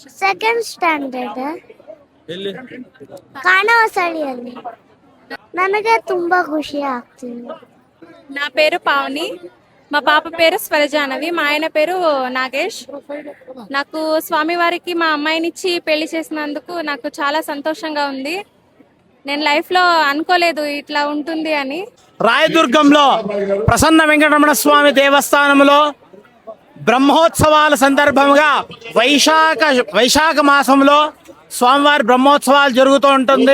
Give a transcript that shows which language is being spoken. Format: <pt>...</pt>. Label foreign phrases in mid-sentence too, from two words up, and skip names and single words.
<en>second standard</en> <kn>ಎಲ್ಲಿ? ಕಾಣವಸಳಿಯಲ್ಲಿ. ನನಗೆ ತುಂಬಾ ಖುಷಿ ಆಗ್ತಿದೆ.</kn> <te>నా పేరు పావని, మా పాప పేరు స్వరజానవి, మా ఆయన పేరు నాగేష్. నాకు స్వామివారికి మా అమ్మాయినిచ్చి పెళ్లి చేసినందుకు నాకు చాలా సంతోషంగా ఉంది. నేను లైఫ్లో అనుకోలేదు ఇట్లా ఉంటుంది అని. రాయదుర్గంలో ప్రసన్న వెంకటరమణ స్వామి దేవస్థానంలో బ్రహ్మోత్సవాల సందర్భంగా వైశాఖ మాసంలో స్వామివారి బ్రహ్మోత్సవాలు జరుగుతూ ఉంటుంది.</te>